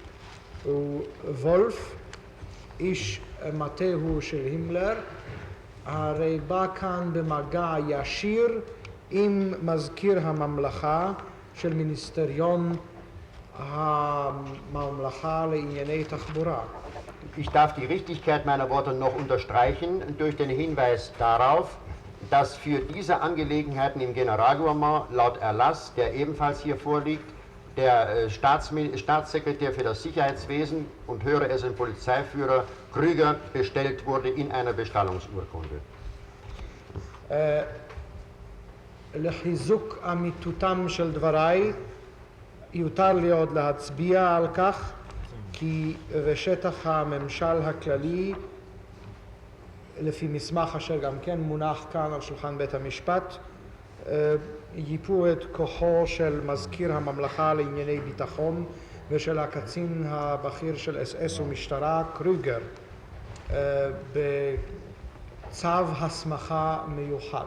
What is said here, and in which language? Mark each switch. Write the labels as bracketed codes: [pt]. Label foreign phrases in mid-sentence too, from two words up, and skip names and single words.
[he] וולף, איש מטהו של הימלר, הרי בא כאן במגע ישיר עם מזכיר הממלכה של מיניסטריון הממלכה לענייני תחבורה. [de] Ich darf die Richtigkeit meiner Worte noch unterstreichen durch den Hinweis darauf, dass für diese Angelegenheiten im Generalgouvernement laut Erlass, der ebenfalls hier vorliegt, der Staatssekretär für das Sicherheitswesen und höre es ein Polizeiführer Krüger bestellt wurde in einer Bestallungsurkunde. [he] לחיזוק אמיתותם של דבריי, יותר לי עוד להצביע על כך כי בשטח הממשל הכללי, לפי מסמך אשר גם כן מונח כאן על שולחן בית המשפט, ייפו את כוחו של מזכיר הממלכה לענייני ביטחון ושל הקצין הבכיר של אס ומשטרה קרוגר בצו הסמכה מיוחד.